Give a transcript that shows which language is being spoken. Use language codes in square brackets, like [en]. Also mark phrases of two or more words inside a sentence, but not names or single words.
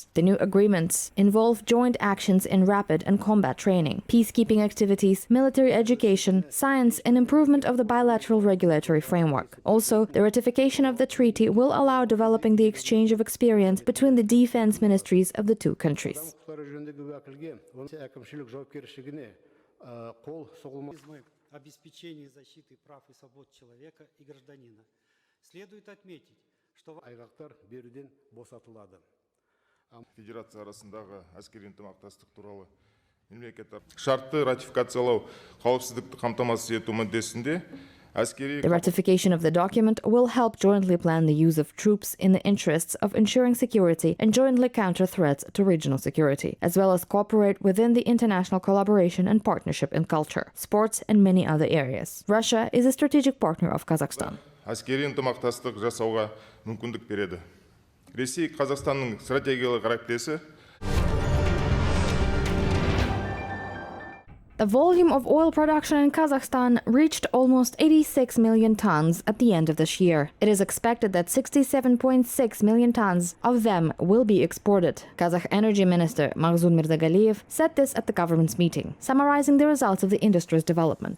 [en] The new agreements involve joint actions in rapid and combat training, peacekeeping activities, military education, science, and improvement of the bilateral regulatory framework. Also, the ratification of the treaty will allow developing the exchange of experience between the defense ministries of the two countries. [kk] Федерация арасындағы әскери ынтымақтастық туралы мемлекеттер шартты ратификациялау қауіпсіздікті қамтамасыз ету мүддесінде. [en] The ratification of the document will help jointly plan the use of troops in the interests of ensuring security and jointly counter threats to regional security, as well as cooperate within the international collaboration and partnership in culture, sports, and many other areas. Russia is a strategic partner of Kazakhstan. [kk] Әскери ынтымақтастық жасауға мүмкіндік береді. Ресей Қазақстанның стратегиялық әріптесі. [en] The volume of oil production in Kazakhstan reached almost 86 million tons at the end of this year. It is expected that 67.6 million tons of them will be exported. Kazakh Energy Minister Maghzun Mirdagaliyev said this at the government's meeting, summarizing the results of the industry's development.